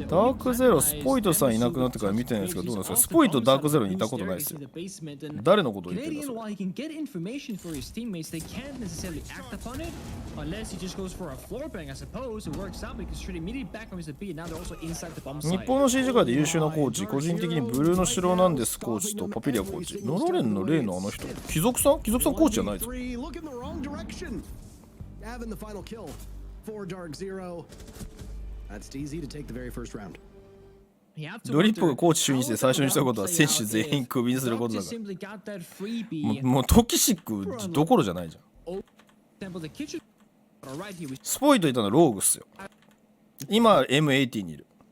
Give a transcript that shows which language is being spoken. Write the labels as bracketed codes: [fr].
[ja] ダークゼロ、スポイトさんいなくなってから見てないんですけど、どうなんですか？スポイトダークゼロにいたことないですよ。誰のことを言ってるんですか？ [en] While he can get information for his teammates, they can't necessarily act upon it unless he just goes for a floor bang. I suppose it works out because straight immediately back from his B. Now they're also inside the bomb [ja] 日 [en] site. [ja] 本の CG 界で優秀なコーチ、個人的にブルーの城なんですコーチとパピリアコーチ、ノロレンの例のあの人、貴族さんコーチじゃないですか。 [en] Look in the wrong direction. Gavin the final kill for DarkZero. That's easy to take the very first round. [ja] ドリップがコーチ就任して最初にしたことは選手全員クビにすることだから。もうトキシックどころじゃないじゃん。スポイトいたのローグっすよ。今 M80 にいる。